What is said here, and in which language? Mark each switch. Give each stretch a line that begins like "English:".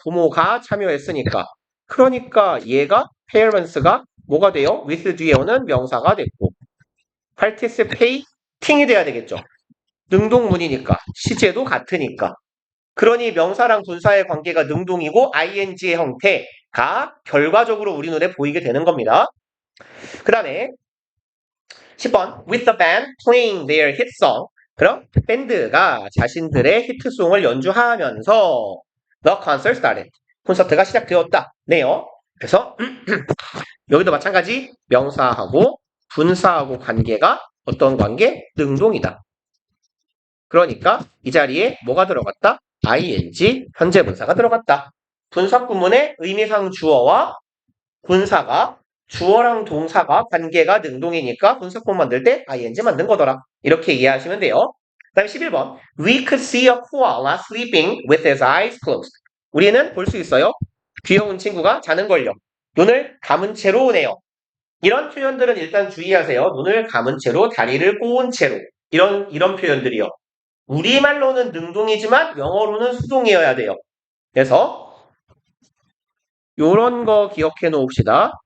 Korean: 부모가 참여했으니까. 그러니까 얘가 parents가 뭐가 돼요? with 뒤에 오는 명사가 됐고 participating이 돼야 되겠죠. 능동문이니까 시제도 같으니까. 그러니 명사랑 분사의 관계가 능동이고 ing의 형태가 결과적으로 우리 눈에 보이게 되는 겁니다. 그 다음에 10번
English: With the band playing their hit song
Korean: 그럼 밴드가 자신들의 히트송을 연주하면서
English: The concert started.
Korean: 콘서트가 시작되었다. 네요. 그래서 여기도 마찬가지 명사하고 분사하고 관계가 어떤 관계? 능동이다. 그러니까 이 자리에 뭐가 들어갔다? ing, 현재 분사가 들어갔다. 분사 구문의 의미상 주어와 분사가 주어랑 동사가 관계가 능동이니까 분사 구문 만들 때 ing 만든 거더라. 이렇게 이해하시면 돼요. 그 다음에 11번.
English: We could see a koala sleeping with his eyes closed.
Korean: 우리는 볼 수 있어요. 귀여운 친구가 자는 걸요. 눈을 감은 채로 오네요. 이런 표현들은 일단 주의하세요. 눈을 감은 채로, 다리를 꼬은 채로. 이런 표현들이요. 우리말로는 능동이지만 영어로는 수동이어야 돼요. 그래서 요런 거 기억해 놓읍시다.